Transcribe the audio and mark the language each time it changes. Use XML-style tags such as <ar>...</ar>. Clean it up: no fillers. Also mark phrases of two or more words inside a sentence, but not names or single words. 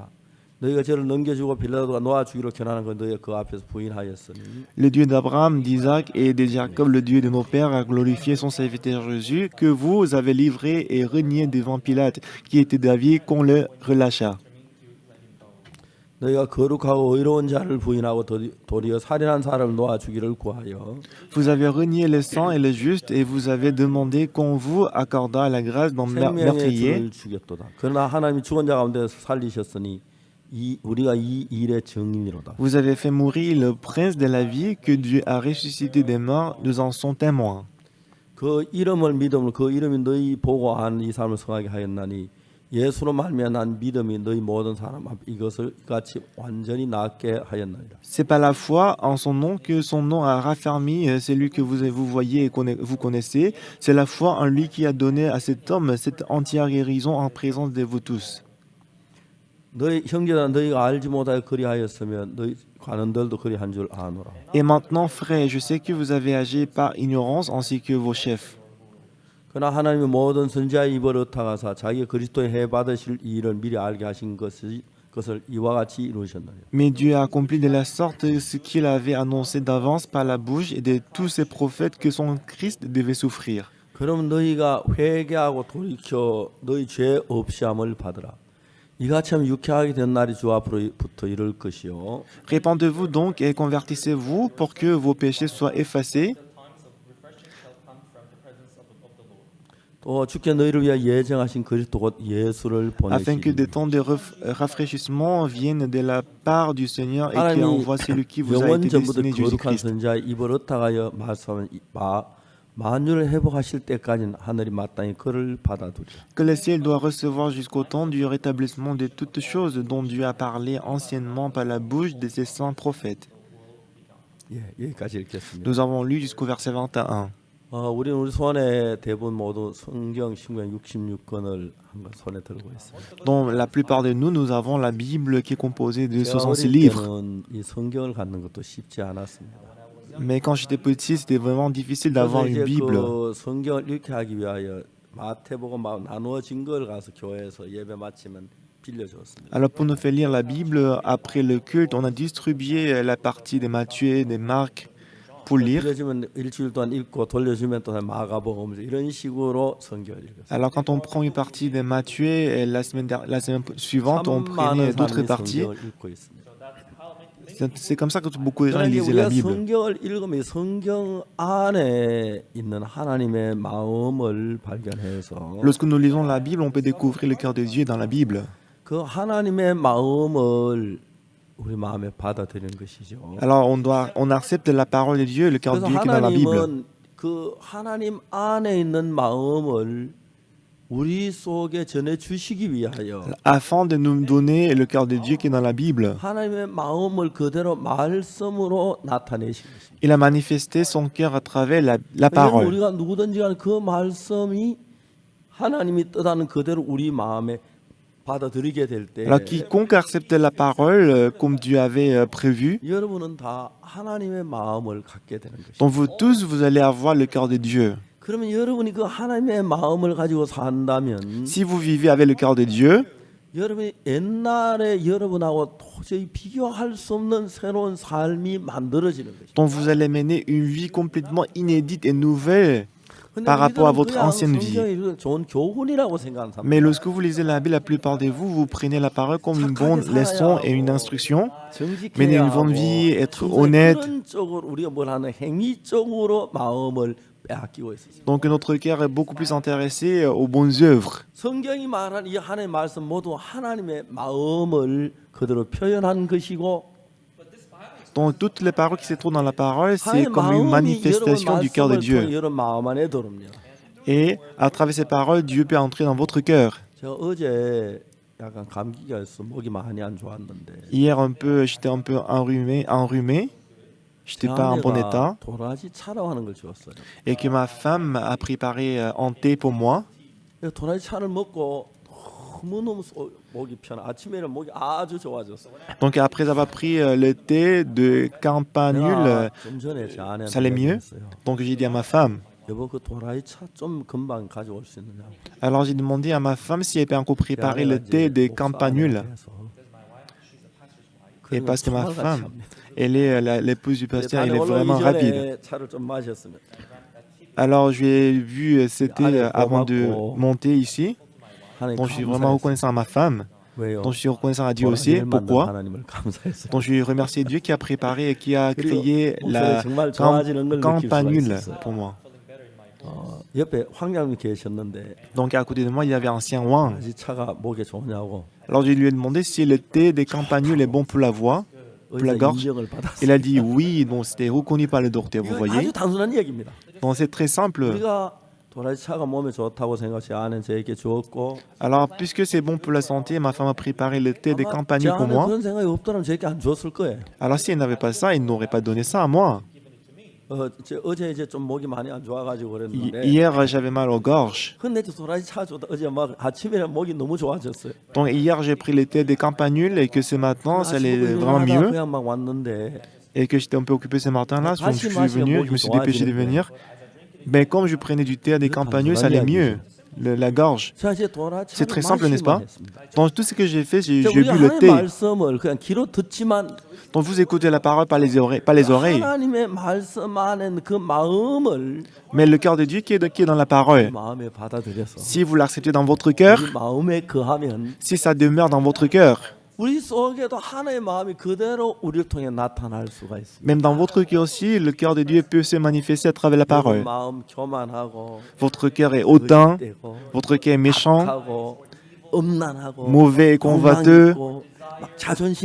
<ko>너희가 저를 넘겨주고 빌라도가 놓아주기로 결단한 건 너희가 그 앞에서 부인하였으니</ko> <fr>Le Dieu d'Abraham, d'Isaac et de Jacob, le Dieu de nos pères, a glorifié son serviteur Jésus, que vous avez livré et renié devant Pilate, qui était d'avis qu'on le relâcha.</fr> <ko>너희가 거룩하고 의로운 자를 부인하고 도리어 살인한 사람을 놓아주기를 구하여</ko> <fr>Vous avez renié le saint et le juste, et vous avez demandé qu'on vous accordât la grâce d'un</fr> <ko>생명의</ko> <fr>meurtrier.</fr> <ko>주를 죽였도다. 그러나 하나님이 죽은 자 가운데서 살리셨으니 우리가 이 일의 증인이로다.</ko> <fr>Vous avez fait mourir le prince de la vie que Dieu a ressuscité des morts, nous en sommes témoins.</fr> <ko>그 이름을 믿음으로 그 이름이 너희 보고 한 이 삶을 성하게 하였나니 예수로 말미암아 난 믿음이 너희 모든 사람 앞 이것을 같이 완전히 낫게 하였나이다.</ko> <fr>C'est par la foi en son nom que son nom a raffermi celui que vous voyez et vous connaissez. C'est la foi en lui qui a donné à cet homme cette entière guérison en présence de vous tous.</fr> <ko>너희 형제들아 너희가 알지 못하여 그리하였으면 너희 관원들도 그리한 줄 아노라.</ko> <fr>Et maintenant, frères, je sais que vous avez agi par ignorance ainsi que vos chefs.</fr> <ko>그러나 하나님이 모든 선지자의 입을 ը타가사 자기 그리스도의 해 받으실 이 일을 미리 알게 하신 것을 이와 같이 이루셨느니라.</ko> <fr>Mais Dieu a accompli de la sorte ce qu'il avait annoncé d'avance par la bouche et de tous ses prophètes que son Christ devait souffrir.</fr> <ko>그럼 너희가 회개하고 돌이켜 너희 죄 없이함을 받으라. 이같이 하면 유쾌하게 된 날이 주 앞으로부터 이를 것이요.</ko> <fr>Répandez-vous donc et convertissez-vous pour que vos péchés soient effacés.</fr> <ko>또 주께 너희를 위하여 예정하신 그리스도 곧 예수를</ko> <fr>Afin que</fr> <ko>보내시니</ko> <fr>des temps de rafraîchissement viennent de la part du Seigneur et qu'il</fr> <ko>하나님이</ko> <fr>envoie celui qui vous a</fr> <ko>영원</ko> <fr>été</fr> <ko>전부터</ko> <fr>destiné,</fr> <ko>거룩한</ko> <fr>Jésus-Christ.</fr> <ko>선지자의 입을 ը타가여 말씀하는 만유를 회복하실 때까지는 하늘이 마땅히 그를 받아두리라.</ko> <fr>que le ciel doit recevoir jusqu'au temps du rétablissement de toutes choses dont Dieu a parlé anciennement par la bouche de ses saints prophètes.</fr> <ko>예, 여기까지 읽겠습니다.</ko> <fr>Nous avons lu jusqu'au verset 21.</fr> <ko>우리는 우리 손에 대부분 모두 성경 신구약 66권을 한번 손에 들고 있습니다.</ko> <fr>Dans la plupart de nous, nous avons la Bible qui est composée de</fr> <ko>제가 66 어릴</ko> <fr>livres.</fr> <ko>때는 이 성경을 갖는 것도 쉽지 않았습니다.</ko> <fr>Mais quand j'étais petit, c'était vraiment difficile d'avoir</fr> <ko>그래서</ko> <fr>une</fr> <ko>이제</ko> <fr>Bible.</fr> <ko>그 성경을 읽게 하기 위하여 마태복음 나누어진 걸 가서 교회에서 예배 마치면 빌려줬습니다.</ko> <fr>Alors pour nous faire lire la Bible, après le culte, on a distribué la partie des Matthieu et des Marc pour lire.</fr> <ko>빌려주면 일주일 동안 읽고 돌려주면 또 마가복음 이런 식으로 성경을 읽었어요.</ko> <fr>Alors quand on prend une partie des Matthieu, et la semaine suivante, on prenait d'autres parties.</fr> <ko>성경을 읽고 있습니다.</ko> <fr>C'est comme ça que beaucoup de gens</fr> <ko>그러나</ko> <fr>lisaient la</fr> <ko>우리가</ko> <fr>Bible.</fr> <ko>성경을 읽으면 성경 안에 있는 하나님의 마음을 발견해서</ko> <fr>Lorsque nous lisons la Bible, on peut découvrir le cœur de Dieu dans la Bible.</fr> <ko>그 하나님의 마음을 우리 마음에 받아들이는 것이죠.</ko> <fr>Alors on accepte la parole de Dieu, le cœur de</fr> <ko>그래서</ko> <fr>Dieu qui est dans la Bible.</fr> <ko>하나님은 그 하나님 안에 있는 마음을 우리 속에 전해 주시기 위하여</ko> <fr>Afin de nous donner le cœur de Dieu qui est dans la Bible.</fr> <ko>하나님의 마음을 그대로 말씀으로 나타내신 것입니다.</ko> <fr>Il a manifesté son cœur à travers la</fr> <ko>왜냐하면</ko> <fr>parole.</fr> <ko>우리가 누구든지 간에 그 말씀이 하나님이 뜻하는 그대로 우리 마음에 받아들이게 될 때</ko> <fr>Alors quiconque accepte la parole comme Dieu avait prévu,</fr> <ko>여러분은 다 하나님의 마음을 갖게 되는 것입니다.</ko> <fr>donc vous tous, vous allez avoir le cœur de Dieu.</fr> <ko>그러면 여러분이 그 하나님의 마음을 가지고 산다면</ko> <fr>Si vous vivez avec le cœur de Dieu,</fr> <ko>여러분이 옛날에 여러분하고 도저히 비교할 수 없는 새로운 삶이 만들어지는 것입니다.</ko> <fr>donc vous allez mener une vie complètement inédite et nouvelle par rapport à votre ancienne vie.</fr> <ko>성경이 좋은 교훈이라고 생각하는 사람.</ko> <fr>Mais lorsque vous lisez la Bible, la plupart de vous, vous prenez la parole comme une bonne leçon et une instruction. Mener une bonne vie, être honnête.</fr> <ko>그런 쪽으로 우리가 뭘 하는 행위 쪽으로 마음을 빼앗기고 있었어요.</ko> <fr>Donc notre cœur est beaucoup plus intéressé aux bonnes œuvres.</fr> <ko>성경이 말한 이 하나님의 말씀 모두 하나님의 마음을 그대로 표현한 것이고</ko> <fr>Donc toutes les paroles qui se trouvent dans la parole, c'est comme une manifestation du cœur de Dieu.</fr> <ko>여러분 마음 안에 들어옵니다.</ko> <fr>Et à travers ces paroles, Dieu peut entrer dans votre cœur.</fr> <ko>제가 어제 약간 감기가 있어 목이 많이 안 좋았는데</ko> <fr>Hier, j'étais un peu enrhumé. J'étais pas en bon état.</fr> <ko>도라지 차라고 하는 걸 주었어요.</ko> <fr>Et que ma femme a préparé un thé pour moi.</fr> <ko>도라지 차를 먹고 너무너무 목이 편해. 아침에는 목이 아주 좋아졌어.</ko> <fr>Donc après avoir pris le thé de campanule,</fr> <ko>좀 전에 제 아내한테</ko> <fr>ça allait mieux.</fr> <ko>얘기했어요.</ko> <fr>Donc j'ai dit à ma femme.</fr> <ko>여보 그 도라지 차 좀 금방 가져올 수 있느냐.</ko> <fr>Alors j'ai demandé à ma femme si elle peut encore préparer le thé de campanule. Et parce que ma femme, elle est l'épouse du pasteur, elle est vraiment rapide.</fr> <ko>차를 좀 마셨습니다.</ko> <fr>Alors j'ai vu ce thé avant de monter ici. Donc je suis vraiment reconnaissant à ma femme.</fr> <ko>왜요?</ko> <fr>Donc je suis reconnaissant à Dieu aussi. Pourquoi?</fr> <ko>하나님을 감사했어요.</ko> <fr>Donc je remercie Dieu qui a préparé et qui a créé la</fr> <ko>정말 좋아지는 걸 느낄 수가</ko> <fr>campanule</fr> <ko>있었어요.</ko> <fr>pour moi.</fr> <ko>옆에 황장님 계셨는데</ko> <fr>Donc à côté de moi, il y avait un ancien Wang.</fr> <ko>이 차가 목에 좋냐고</ko> <fr>Alors je lui ai demandé si le thé des campanules est bon pour la voix, pour la</fr> <ko>의사</ko> <fr>gorge.</fr> <ko>인정을 받았어요.</ko> <fr>Il a dit oui, donc c'était reconnu par le docteur, vous</fr> <ko>이거</ko> <fr>voyez.</fr> <ko>아주 단순한 이야기입니다.</ko> <fr>Donc c'est très simple.</fr> <ko>우리가 도라지 차가 몸에 좋다고 생각해 아는 저에게 주었고</ko> <fr>Alors puisque c'est bon pour la santé, ma femme a préparé le thé des</fr> <ko>아마 제</ko> <fr>campanules pour</fr> <ko>안에</ko> <fr>moi.</fr> <ko>그런 생각이 없더라면 저에게 안 줬을 거예요.</ko> <fr>Alors si elle n'avait pas ça, il n'aurait pas donné ça à moi.</fr> <ko>어제 이제 좀 목이 많이 안 좋아가지고 그랬는데</ko> <fr>Hier, j'avais mal aux gorges.</fr> <ko>근데 도라지 차 줬다 어제 막 아침에 목이 너무 좋아졌어요.</ko> <fr>Donc hier, j'ai pris le thé des campanules et que ce matin, ça allait vraiment mieux.</fr> <ko>그냥 막 왔는데</ko> <fr>Et que j'étais un peu occupé ce matin-là, donc je suis venu, je me suis dépêché de venir. Mais comme je prenais du thé des campanules, ça allait mieux. La gorge.</fr> <ko>자 이제 도라지</ko> <fr>C'est très simple, n'est-ce pas?</fr> <ko>했습니다.</ko> <fr>Donc tout ce que j'ai fait, j'ai bu</fr> <ko>우리가</ko> <fr>le</fr> <ko>하나님의</ko> <fr>thé.</fr> <ko>말씀을 그냥 귀로 듣지만</ko> <fr>Donc vous écoutez la parole par les oreilles.</fr> <ko>하나님의 말씀 안에 그 마음을</ko> <fr>Mais le cœur de Dieu qui est dans la parole.</fr> <ko>마음에 받아들여서</ko> <fr>Si vous l'acceptez dans votre cœur,</fr> <ko>우리 마음에 거하면</ko> <fr>si ça demeure dans votre cœur,</fr> <ko>우리 속에도 하나님의 마음이 그대로 우리를 통해 나타날 수가 있습니다.</ko> <fr>même dans votre cœur aussi, le cœur de Dieu peut se manifester à travers la parole.</fr> <ko>마음 교만하고</ko> <fr>Votre cœur est hautain,</fr> <ko>거짓되고</ko> <fr>votre cœur est méchant,</fr> <ko>악하고 음란하고</ko> <fr>mauvais et convoiteux,</fr> <ko>공망 있고 막 자존심</ko>